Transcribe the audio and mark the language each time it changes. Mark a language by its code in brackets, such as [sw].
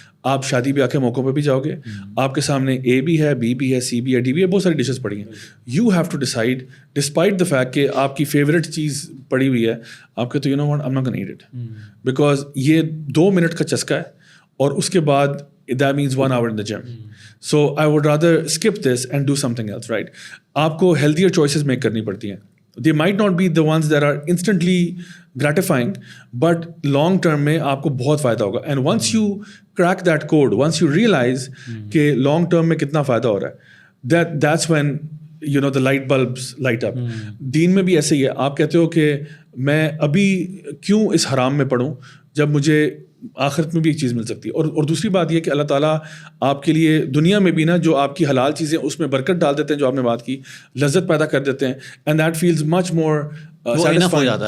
[ur] آپ شادی بیاہ کے موقعوں پہ بھی جاؤ گے, آپ کے سامنے اے بھی ہے, بی بھی ہے, سی بھی ہے, ڈی بھی ہے, بہت ساری ڈشز پڑی ہیں. [en] you have to decide despite the fact [ur] کہ آپ کی فیوریٹ چیز پڑی ہوئی ہے, آپ کہتے ہو [en] you know what, I am not gonna eat it, because [ur] یہ 2 منٹ کا چسکا ہے, اور اس کے بعد [en] that means 1 hour in the gym. So I would rather skip this and do something else, right? [ur] آپ کو [en] healthier choices [ur] make کرنی پڑتی ہیں. [en] They might not be the ones that are instantly gratifying, but long term [ur] میں آپ کو بہت فائدہ ہوگا. [en] And once you crack that code, once you realize کہ long term [ur] میں کتنا فائدہ ہو رہا ہے, [en] that's when you know the light bulbs light up. [ur] دین میں بھی ایسے ہی ہے. آپ کہتے ہو کہ میں ابھی کیوں اس حرام میں پڑھوں جب مجھے آخرت میں بھی ایک چیز مل سکتی ہے. اور دوسری بات یہ کہ اللہ تعالیٰ آپ کے لیے دنیا میں بھی نا جو آپ کی حلال چیزیں اس میں برکت ڈال دیتے ہیں, جو آپ نے بات کی, لذت پیدا کر دیتے ہیں, [en] And that feels much more satisfying.